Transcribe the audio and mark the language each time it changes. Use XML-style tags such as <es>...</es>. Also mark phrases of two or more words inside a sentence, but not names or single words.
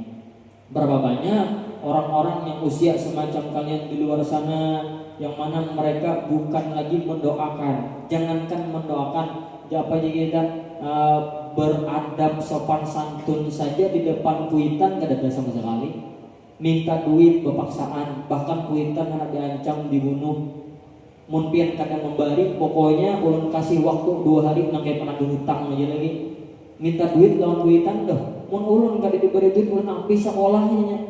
<id>Berapa banyak orang-orang yang usia semacam kalian di luar sana yang mana mereka bukan lagi mendoakan, jangankan mendoakan, apa aja kita beradab sopan santun saja di depan kuitan gak ada sama sekali.</id> <bjn>Minta duit bepaksaan, bahkan kuitan anak diancam dibunuh. Mungkin kadang memberi, pokoknya ulun kasih waktu 2 hari nang kayak pernah hutang aja lagi. Minta duit lawan kuitan dah. Mun ulun kada diberi duit ulun ampi sekolahnya.</bjn>